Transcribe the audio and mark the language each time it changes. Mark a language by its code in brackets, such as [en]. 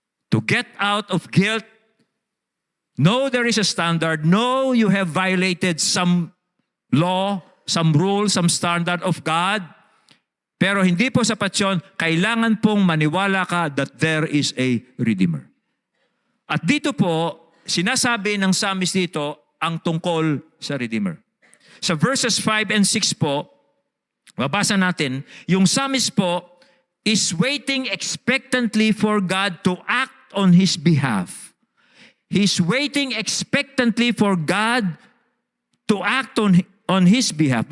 [en] To get out of guilt, know there is a standard. Know you have violated some law, some rule, some standard of God. [tl] Pero hindi po sapat yun. Kailangan pong maniwala ka [en] that there is a Redeemer. [tl] At dito po, sinasabi ng psalmist dito ang tungkol sa Redeemer. [en] Sa verses 5 and 6 po, [tl] babasa natin, yung [en] psalmist po is waiting expectantly for God to act on his behalf. He's waiting expectantly for God to act on his behalf.